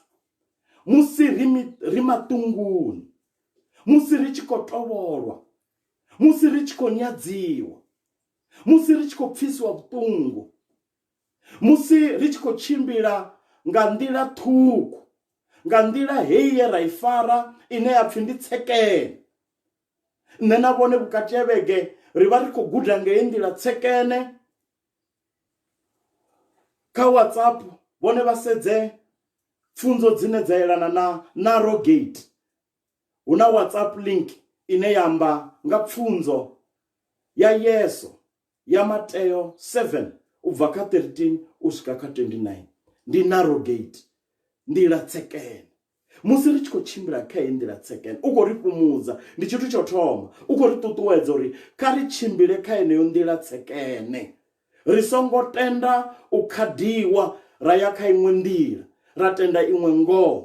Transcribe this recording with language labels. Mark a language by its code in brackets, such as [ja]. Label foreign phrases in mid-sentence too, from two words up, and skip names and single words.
[ve] Musi ri maṱunguni, musi ri tshi khou tovholwa, musi ri tshi khou nyadziwa, musi ri tshi khou pfisiwa vhuṱungu, musi ri tshi khou tshimbila nga nḓila ṱhukhu, nga nḓila heyi ye ra i fara ine ya pfhi ndi tsekene. Nṋe na vhone vhukati ha vhege ri vha ri khou guda nga heyi nḓila tsekene. Kha WhatsApp vhone vha sedze pfunzo dzine dza yelana na [en] narrow gate. [ve] Hu na WhatsApp link ine ya amba nga pfunzo ya Yesu ya Mateo 7 ubva kha 13 u swika kha 29. [en] Ndi narrow gate, [ve] nḓila tsekene. Musi ri tshi khou tshimbila kha heyi nḓila tsekene, u khou ri fhumudza, ndi tshithu tsho thoma. U khou ri ṱuṱuwedza uri kha ri tshimbile kha heneyo nḓila tsekene. Ri songo tenda u khadiwa ra ya kha iṅwe nḓila, ra tenda iṅwe ngoho.